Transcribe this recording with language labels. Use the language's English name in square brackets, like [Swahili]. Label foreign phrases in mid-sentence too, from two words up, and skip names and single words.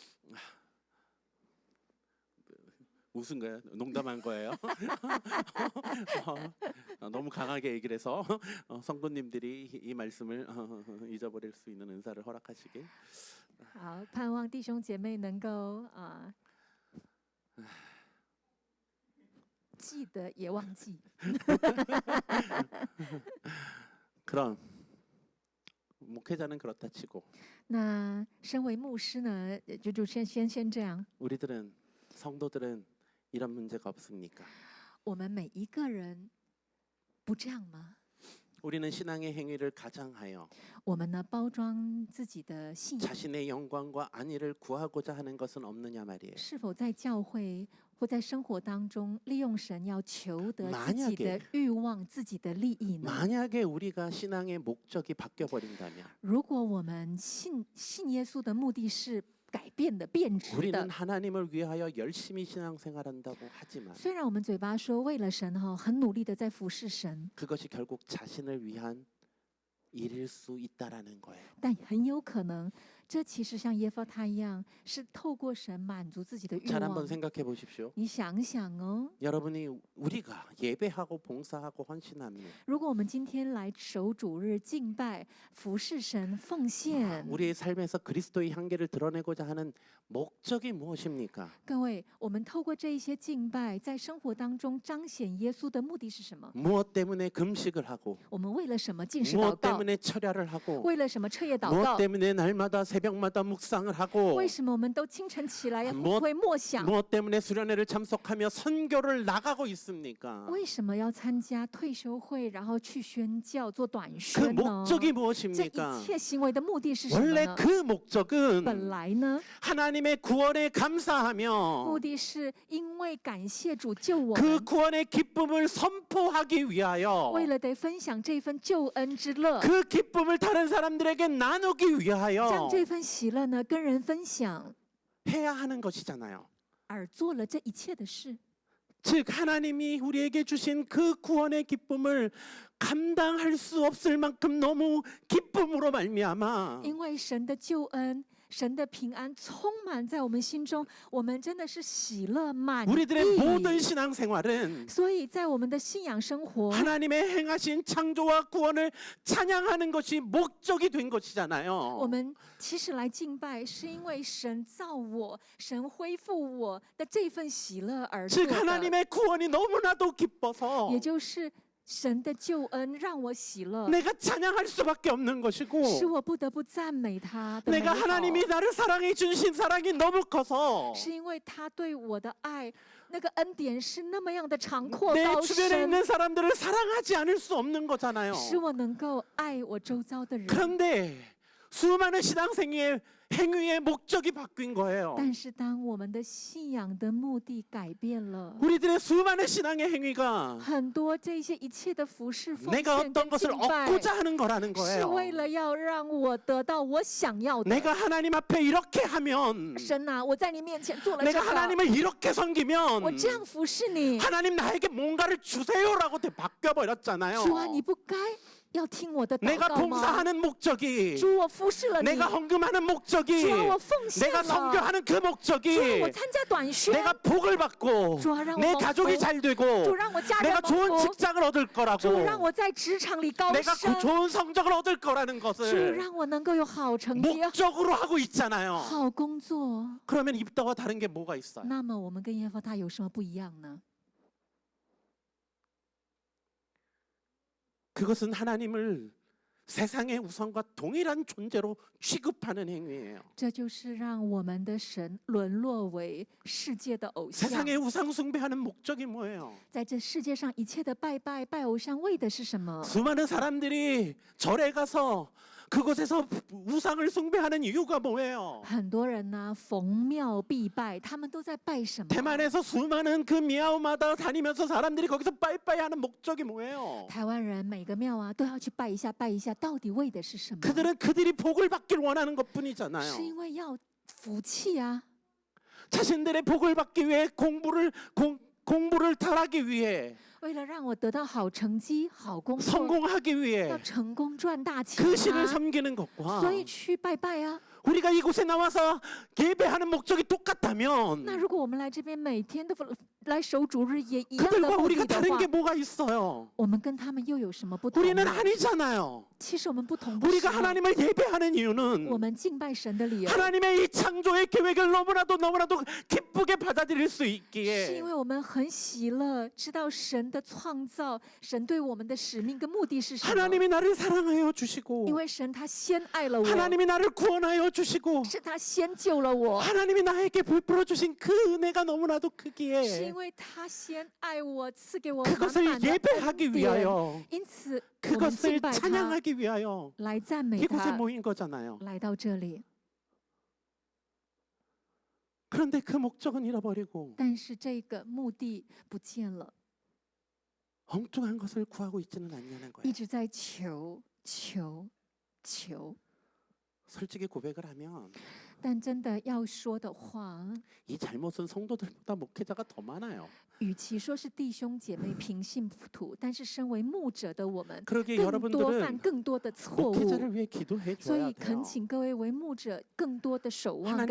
[Korean] 웃은 거예요? 농담한 거예요? 너무 강하게 얘기를 해서 성도님들이 이 말씀을 잊어버릴 수 있는 은사를 허락하시길. [Chinese] 好，盼望弟兄姐妹能够记得也忘记。 [Korean] 그럼 목회자는 그렇다 치고 [Chinese] 那身为牧师呢，就先这样。 [Korean] 우리들은 성도들은 이런 문제가 없습니까? [Chinese] 我们每一个人不这样吗？ [Korean] 우리는 신앙의 행위를 가장하여 [Chinese] 我们呢包装自己的信仰， [Korean] 자신의 영광과 안위를 구하고자 하는 것은 없느냐 말이에요. [Chinese] 是否在教会或在生活当中利用神要求得自己的 [Korean] 만약에 [Chinese] 欲望、自己的利益呢？ [Korean] 만약에 우리가 신앙의 목적이 바뀌어 버린다면 [Chinese] 如果我们信耶稣的目的是改变的、变质 [Korean] 우리는 [Chinese] 的， [Korean] 하나님을 위하여 열심히 신앙생활한다고 하지만 [Chinese] 虽然我们嘴巴说为了神很努力的在服侍神， [Korean] 그것이 결국 자신을 위한 일일 수 있다라는 거예요. [Chinese] 但很有可能这其实像耶弗他一样，是透过神满足自己的欲 [Korean] 잘 [Chinese] 望 [Korean] 한번 。 생각해 보십시오. [Chinese] 你想想哦， [Korean] 여러분이 우리가 예배하고 봉사하고 헌신하면 [Chinese] 如果我们今天来守主日敬拜、服侍神、奉献， [Korean] 우리의 삶에서 그리스도의 향기를 드러내고자 하는 목적이 무엇입니까? [Chinese] 各位，我们透过这一些敬拜，在生活当中彰显耶稣的目的是什么？ [Korean] 무엇 때문에 금식을 하고 [Chinese] 我们为了什么进食祷 [Korean] 무엇 [Chinese] 告？ [Korean] 때문에 철야를 하고 [Chinese] 为了什么彻夜祷 [Korean] 무엇 [Chinese] 告？ [Korean] 때문에 날마다 새벽마다 묵상을 하고 [Chinese] 为什么我们都清晨起来 [Korean] 뭐 [Chinese] 会默想？ [Korean] 무엇 때문에 수련회를 참석하며 선교를 나가고 있습니까? [Chinese] 为什么要参加退休会，然后去宣教做短 [Korean] 그 [Chinese] 宣呢？ [Korean] 목적이 [Chinese] 这一 [Korean] 무엇입니까? [Chinese] 切行为的目的是什么 [Korean] 원래 [Chinese] 呢？ [Korean] 그 [Chinese] 本 [Korean] 목적은 [Chinese] 来呢， [Korean] 하나님의 구원에 [Chinese] 目 [Korean] 감사하며 [Chinese] 的是因为感谢主救我 [Korean] 그 [Chinese] 们， [Korean] 구원의 기쁨을 선포하기 위하여 [Chinese] 为了得分享这份救恩之乐， [Korean] 그 기쁨을 다른 사람들에게 나누기 [Chinese] 将 [Korean] 위하여 [Chinese] 这份喜乐呢跟人分享， [Korean] 해야 하는 것이잖아요. [Chinese] 而做了这一切的事。 [Korean] 즉 하나님이 우리에게 주신 그 구원의 기쁨을 감당할 수 없을 만큼 너무 기쁨으로 말미암아 [Chinese] 因为神的救恩、神的平安充满在我们心中，我们真的是喜乐满 [Korean] 우리들의 모든 [Chinese] 意。 [Korean] 신앙생활은 [Chinese] 所以在我们的信仰生活， [Korean] 하나님의 행하신 창조와 구원을 찬양하는 것이 목적이 된 [Chinese] 我 [Korean] 것이잖아요. [Chinese] 们其实来敬拜，是因为神造我、神恢复我的这份喜乐而做 [Korean] 즉 [Chinese] 的， [Korean] 하나님의 구원이 너무나도 기뻐서 [Chinese] 也就是神的救恩让我喜乐， [Korean] 내가 찬양할 수밖에 없는 [Chinese] 使 [Korean] 것이고 [Chinese] 我不得不赞美他的美 [Korean] 내가 [Chinese] 好， [Korean] 하나님이 나를 사랑해 주신 사랑이 너무 커서 [Chinese] 是因为他对我的爱，那个恩典是那么样的长阔 [Korean] 내 [Chinese] 高 [Korean] 주변에 [Chinese] 深， [Korean] 있는 사람들을 사랑하지 않을 수 없는 거잖아요. [Chinese] 使我能够爱我周遭的人。 [Korean] 그런데 수많은 신앙생의 행위의 목적이 바뀐 거예요. [Chinese] 但是当我们的信仰的目的改变了， [Korean] 우리들의 수많은 신앙의 행위가 [Chinese] 很多这些一切的服饰奉 [Korean] 내가 [Chinese] 献 [Korean] 어떤 [Chinese] 跟 [Korean] 것을 [Chinese] 敬拜， [Korean] 얻고자 하는 거라는 [Chinese] 是 [Korean] 거예요. [Chinese] 为了要让我得到我想要的。 [Korean] 내가 하나님 앞에 이렇게 하면 [Chinese] 神啊，我在你面前做了这 [Korean] 내가 [Chinese] 个， [Korean] 하나님을 이렇게 섬기면 [Chinese] 我这样服侍你， [Korean] 하나님 나에게 뭔가를 주세요라고 바뀌어 버렸잖아요. [Chinese] 主啊，你不该要听我的祷 [Korean] 내가 [Chinese] 告吗？ [Korean] 봉사하는 목적이 [Chinese] 主，我服侍了你， [Korean] 내가 헌금하는 목적이 [Chinese] 主啊，我奉献 [Korean] 내가 [Chinese] 了， [Korean] 선교하는 그 [Chinese] 主啊， [Korean] 목적이 [Chinese] 我参加短宣， [Korean] 내가 복을 받고 [Chinese] 主啊，让我 [Korean] 내 [Chinese] 蒙 [Korean] 가족이 [Chinese] 福， [Korean] 잘 되고 [Chinese] 主让我家人 [Korean] 내가 [Chinese] 蒙 [Korean] 좋은 [Chinese] 福， [Korean] 직장을 얻을 [Chinese] 主 [Korean] 거라고 [Chinese] 让我在职场里高 [Korean] 내가 [Chinese] 升， [Korean] 좋은 성적을 얻을 거라는 [Chinese] 主 [Korean] 것을 [Chinese] 让我能够有好成绩、 [Korean] 목적으로 하고 있잖아요. [Chinese] 好工作。 [Korean] 그러면 입다와 다른 게 뭐가 있어요? [Chinese] 那么我们跟耶和华有什么不一样呢？ [Korean] 그것은 하나님을 세상의 우상과 동일한 존재로 취급하는 행위예요. [Chinese] 这就是让我们的神沦落为世界的偶像。 [Korean] 세상의 우상 숭배하는 목적이 뭐예요? [Chinese] 在这世界上一切的拜偶像，为的是什么？ [Korean] 수많은 사람들이 절에 가서 그곳에서 우상을 숭배하는 이유가 뭐예요? [Chinese] 很多人呢逢庙必拜，他们都在拜什么？ [Korean] 대만에서 수많은 그 미아오마다 다니면서 사람들이 거기서 빠이빠이하는 목적이 뭐예요? [Chinese] 台湾人每个庙啊都要去拜一下，到底为的是什么？ [Korean] 그들은 그들이 복을 받길 원하는 [Chinese] 是 [Korean] 것뿐이잖아요. [Chinese] 因为要福气啊， [Korean] 자신들의 복을 받기 위해 공부를 잘하기 위해 [Chinese] 为了让我得到好成绩、好工作， [Korean] 성공하기 [Chinese] 要 [Korean] 위해 [Chinese] 成功赚大钱 [Korean] 그 신을 [Chinese] 啊， [Korean] 섬기는 것과 [Chinese] 所以去拜拜啊。 [Korean] 우리가 이곳에 나와서 예배하는 목적이 [Chinese] 那 [Korean] 똑같다면 [Chinese] 如果我们来这边每天都来守主日，也一样的 [Korean] 그들과 [Chinese] 目 [Korean] 우리가 [Chinese] 的的 [Korean] 다른 [Chinese] 话 [Korean] 게 ， 뭐가 있어요? [Chinese] 我们跟他们又有什么不同 [Korean] 우리는 [Chinese] 呢？ [Korean] 아니잖아요. [Chinese] 其实我们不同的 [Korean] 우리가 [Chinese] 是， [Korean] 하나님을 예배하는 [Chinese] 我 [Korean] 이유는 [Chinese] 们敬拜神的理由， [Korean] 하나님의 이 창조의 계획을 너무나도 기쁘게 받아들일 수 [Chinese] 是 [Korean] 있기에 [Chinese] 因为我们很喜乐，知道神的创造，神对我们的使命跟目的是什么。 [Korean] 하나님이 나를 사랑하여 [Chinese] 因 [Korean] 주시고 [Chinese] 为神他先爱了我， [Korean] 하나님이 나를 구원하여 주시고 [Chinese] 是他先救了我， [Korean] 하나님이 나에게 베풀어 주신 그 은혜가 너무나도 [Chinese] 是因 [Korean] 크기에 [Chinese] 为他先爱我，赐给我满 [Korean] 그것을 [Chinese] 满的恩 [Korean] 예배하기 [Chinese] 典。 [Korean] 위하여 [Chinese] 因此，我们 [Korean] 그것을 [Chinese] 敬拜他， [Korean] 찬양하기 위하여 [Chinese] 来赞美 [Korean] 이곳에 [Chinese] 他， [Korean] 모인 거잖아요. [Chinese] 来到这里。 [Korean] 그런데 그 목적은 잃어버리고 [Chinese] 但是这个目的不见了， [Korean] 엉뚱한 것을 구하고 있지는 않냐는 [Chinese] 一 [Korean] 거예요. [Chinese] 直在求。 [Korean] 솔직히 고백을 하면 [Chinese] 但真的要说的话， [Korean] 이 잘못은 성도들보다 목회자가 더 많아요. [Chinese] 与其说是弟兄姐妹平信徒，但是身为牧者的我们， [Korean] 그러기에 [Chinese] 更多犯 [Korean] 여러분들은 [Chinese] 更多的错误。 [Korean] 목회자를 위해 기도해 [Chinese] 所 [Korean] 줘야 [Chinese] 以恳 [Korean] 돼요. [Chinese] 请各位为牧者更多的守望跟